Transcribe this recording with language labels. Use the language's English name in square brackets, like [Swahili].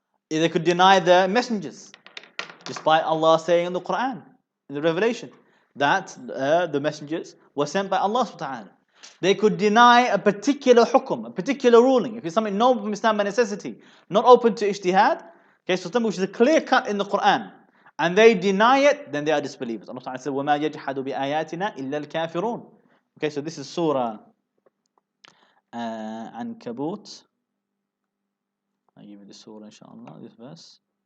[English] They could deny the messengers, despite Allah saying in the Quran, in the Revelation, that the messengers were sent by Allah subhanahu wa ta'ala. They could deny a particular hukum, a particular ruling. If it's something known from Islam by necessity, not open to ijtihad, so something which is a clear cut in the Quran, and they deny it, then they are disbelievers. Allah Ta'ala said, [Arabic] وَمَا يَجْحَدُ بِآيَاتِنَا إِلَّا الْكَافِرُونَ. [English] Okay, so this is Surah Ankabut. I'll give you the surah, inshallah, this verse.